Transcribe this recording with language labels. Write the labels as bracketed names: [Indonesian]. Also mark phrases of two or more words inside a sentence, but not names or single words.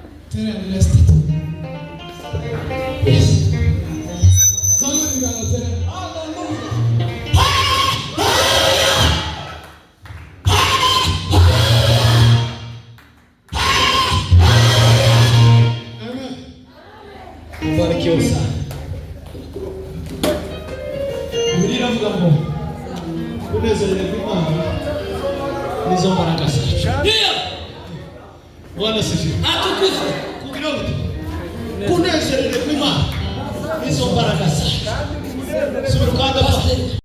[English] Tena blessed. Yes. Somebody got to tell him, hallelujah. [Swahili] Amen. Ubarikiwe sana. [Kinyarwanda] Biblia inavuga ngo unezerere kw'Imana nizo mbaraga zacu. [Swahili] Ndio. Bwana sifiwe. Atukuzwe. [Kinyarwanda] Kugira ngo kunezerere kw'Imana nizo mbaraga zacu. Subira kandi